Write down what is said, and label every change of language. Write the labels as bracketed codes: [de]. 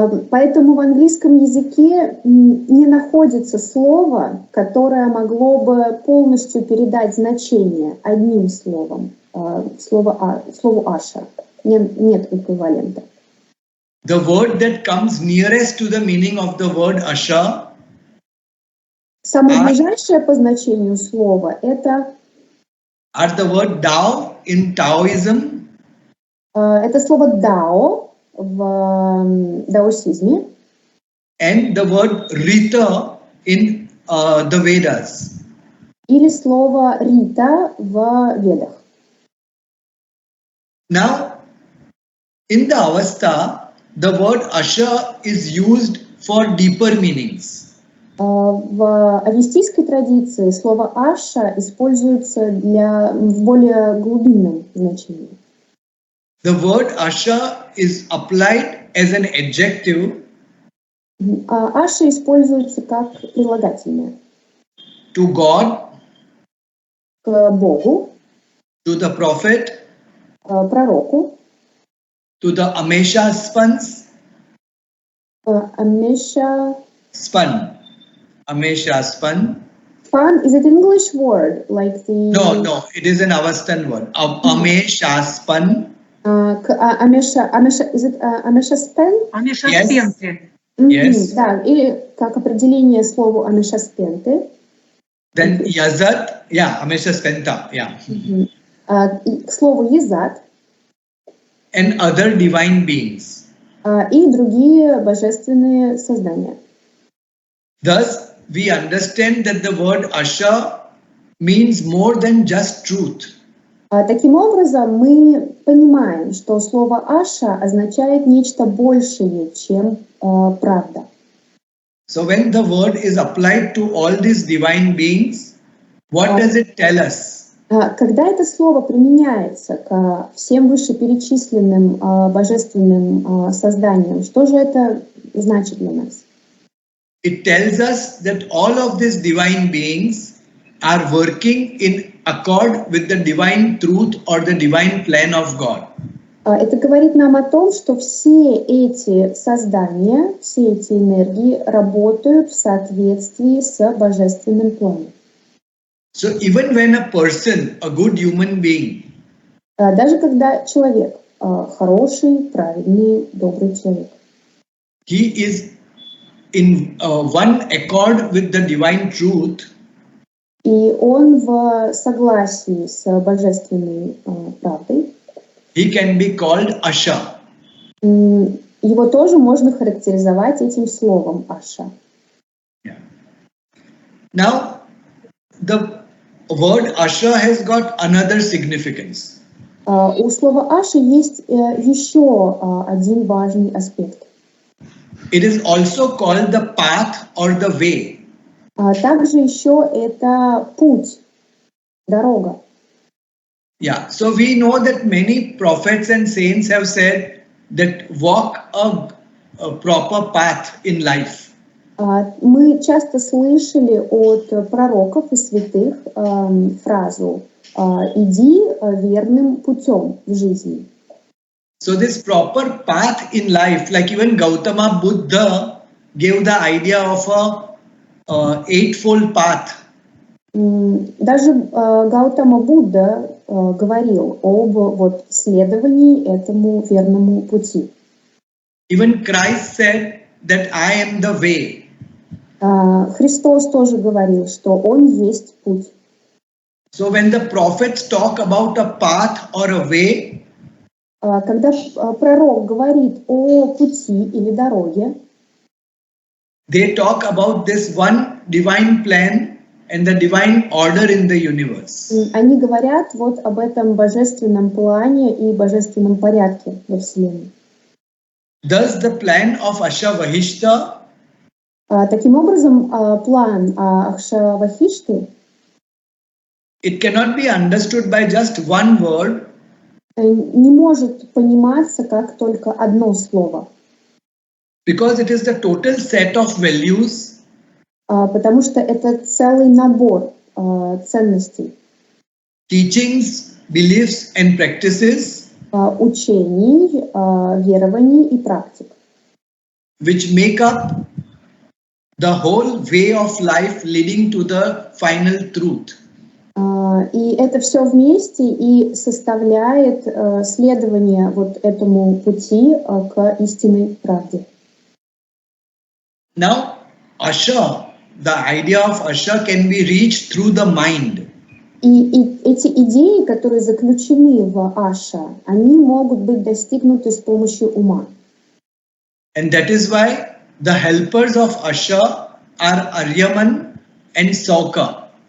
[ru] Поэтому в английском языке не находится слова, которое могло бы полностью передать значение одним словом, слову «аша». Нет эквивалента. [en] The word that comes nearest to the meaning of the word Asha [ru] Самое ближайшее по значению слова — это [en] are the word Tao in Taoism. [ru] Это слово «дао» в даосизме. [en] And the word Rita in the Vedas. [ru] Или слово «рита» в Ведах. [en] Now, in the Avastha, the word Asha is used for deeper meanings. [ru] В авестийской традиции слово «аша» используется в более глубинном значении. [en] The word Asha is applied as an adjective. [ru] Аша используется как прилагательное. [en] To God, [ru] К Богу, [en] to the prophet, [ru] пророку, [en] to the Amesha spans. [ru] Амеша. [en] Amesha span. Span, is it an English word? Like the... No, it is an Avasthan word. Amesha span. Амеша, is it Амеша спен? [ru] Амеша спенты. [en] Yes. [ru] Да, или как определение слову Амеша спенты. [en] Then Yazat, Amesha spenta, [ru] К слову Езат. [en] And other divine beings. [ru] И другие божественные создания. [en] Thus, we understand that the word Asha means more than just truth. [ru] Таким образом, мы понимаем, что слово «аша» означает нечто большее, чем правда. [en] So when the word is applied to all these divine beings, what does it tell us? [ru] Когда это слово применяется ко всем вышеперечисленным божественным созданиям, что же это значит для нас? [en] It tells us that all of these divine beings are working in accord with the divine truth or the divine plan of God. [ru] Это говорит нам о том, что все эти создания, все эти энергии работают в соответствии с божественным планом. [en] So even when a person, a good human being, [ru] даже когда человек хороший, правильный, добрый человек, [en] he is in one accord with the divine truth, [ru] и он в согласии с божественной правдой, [en] he can be called Asha. [ru] Его тоже можно характеризовать этим словом Аша. [en] Now, the word Asha has got another significance. [ru] У слова Аша есть еще один важный аспект. [en] It is also called the path or the way. [ru] Также еще это путь, дорога. [en] Yeah, so we know that many prophets and saints have said that walk a proper path in life. [ru] Мы часто слышали от пророков и святых фразу «иди верным путем в жизни». [en] So this proper path in life, like even Gautama Buddha gave the idea of a eightfold path. [ru] Даже Гаутама Будда говорил об вот следовании этому верному пути. [en] Even Christ said that I am the way. [ru] Христос тоже говорил, что Он есть путь. [en] So when the prophets talk about a path or a way, [ru] Когда пророк говорит о пути или дороге, [en] they talk about this one divine plan and the divine order in the universe. [ru] они говорят вот об этом божественном плане и божественном порядке во Вселенной. [en] Thus the plan of Ashavahishta [ru] Таким образом, план Ахшавахишты [en] it cannot be understood by just one word, [ru] не может пониматься как только одно слово, [en] because it is the total set of values [ru] потому что это целый набор ценностей, [en] teachings, beliefs, and practices [ru] учений, верований и практик, [en] which make up the whole way of life leading to the final truth. [ru] И это все вместе и составляет следование вот этому пути к истинной правде. [en] Now, Asha, the idea of Asha can be reached through the mind. [ru] И эти идеи, которые заключены в Аша, они могут быть достигнуты с помощью ума. [en] And that is why the helpers of Asha are Aryaman and Sauka.